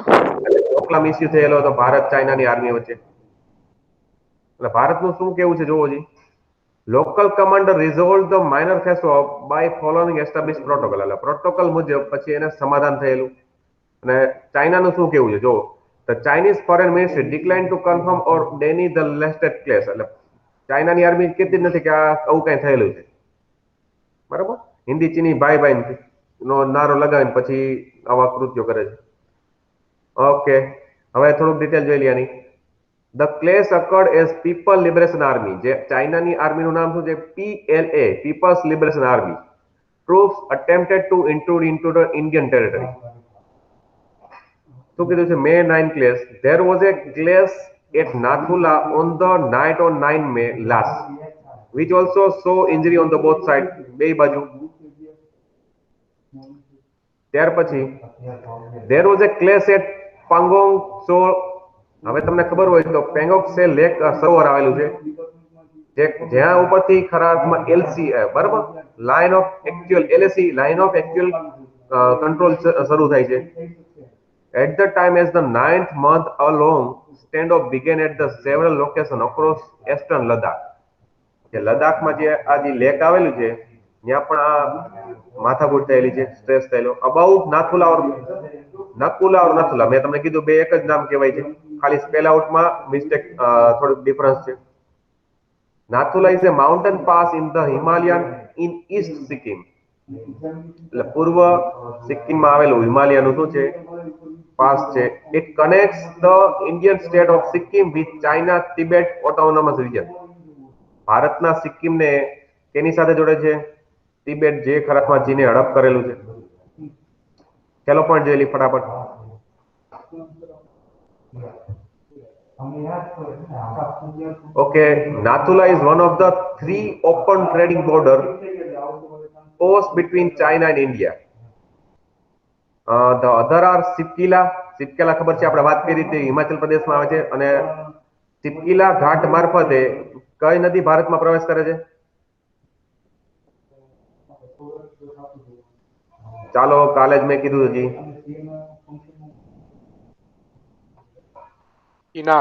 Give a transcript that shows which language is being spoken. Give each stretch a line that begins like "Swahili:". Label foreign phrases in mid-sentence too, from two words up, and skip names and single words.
Gujarati: ડોકલામ ઇસ્યુ થયેલો હતો ભારત ચાઇનાની આર્મી વચ્ચે. એટલે ભારતનું શું કેવું છે જોવો જી.
English: local commander resolve the minor face off by following establish protocol.
Gujarati: એટલે પ્રોટોકોલ મુજબ પછી એને સમાધાન થયેલું. અને ચાઇનાનું શું કેવું છે જોવો.
English: The Chinese foreign ministry declined to confirm or deny the latest claims.
Gujarati: એટલે ચાઇનાની આર્મી કહેતી જ નથી કે આ આવું કઈ થયેલું છે. બરાબર,
Hindi: हिंदी चीनी भाई भाई
Gujarati: નો નારો લગાવીને પછી આવા કૃત્યો કરે છે. ઓકે, હવે થોડુંક ડિટેલ જોઈ લઈએ આની.
English: the clash occurred as People Liberation Army.
Gujarati: જે ચાઇનાની આર્મીનું નામ શું છે? PLA, પીપલ્સ લિબરેશન આર્મી.
English: troops attempted to intrude into the Indian territory.
Gujarati: શું કીધું છે?
English: May 9 clash. There was a clash at Nathula on the night on 9 May last, which also saw injury on the both side.
Gujarati: બે બાજુ. ત્યાર પછી
English: there was a clash at પાંગોંગ સો.
Gujarati: હવે તમને ખબર હોય તો પેંગોંગ સે લેક સરોવર આવેલું છે, જ્યાં ઉપરથી ખરા અર્થમાં LC, બરાબર,
English: line of actual,
Gujarati: LAC,
English: line of actual control
Gujarati: શરૂ થાય છે.
English: At the time as the 9th month, a long standoff began at the several locations across eastern Ladakh.
Gujarati: જે લદ્દાખમાં જે આ જે લેક આવેલું છે ત્યાં પણ આ માથાકૂટ થયેલી છે, સ્ટ્રેસ થયેલો. અબાઉટ નાથુલા ઓર નકુલા ઓર નથુલા, મેં તમને કીધું બે એક જ નામ કહેવાય છે, ખાલી સ્પેલ આઉટમાં મિસ્ટેક, થોડુંક ડિફરન્સ છે.
English: Nathula is a mountain pass in the Himalayan in East Sikkim.
Gujarati: એટલે પૂર્વ સિક્કિમમાં આવેલું હિમાલયનું શું છે? પાસ છે.
English: It connects the Indian state of Sikkim with China Tibet Autonomous Region.
Gujarati: ભારતના સિક્કિમને કેની સાથે જોડે છે? તિબેટ, જે ખરાખમાં ચીને હડપ કરેલું છે. ચલો પોઈન્ટ જોઈ લઈએ ફટાફટ.
English: Okay, Nathula is one of the 3 open trading border posts between China and India. The other are સિપકીલા.
Gujarati: સિપકીલા ખબર છે, આપણે વાત કરી હતી, હિમાચલ પ્રદેશમાં આવે છે. અને સિપકીલા ઘાટ મારફતે કઈ નદી ભારતમાં પ્રવેશ કરે છે? ચાલો, કાલે જ મેં કીધું હજી. ઇનામ.